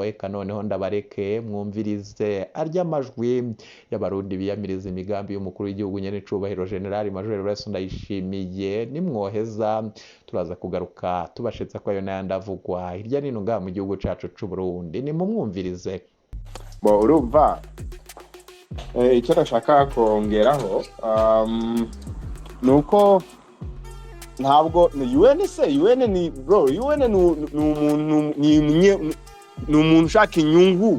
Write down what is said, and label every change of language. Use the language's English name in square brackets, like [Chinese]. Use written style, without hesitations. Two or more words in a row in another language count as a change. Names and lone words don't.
[Rundi] Eka noneho ndabareke mwumvirize arya majwi y'abarundi biyamiriza imigambi y'umukuru w'igihugu nyene cubahiro General Major Raison Ndayishimiye. Nimwoheza turaza kugaruka tubashitsa ko ayo n'ayandi avugwa hirya nino ngaha mu gihugu cacu c'u Burundi. Nimumwumvirize. [Kinyarwanda] Urumva icyo nashaka kongeraho nuko ntabwo UN ni bro, UN ni umuntu ushaka inyungu.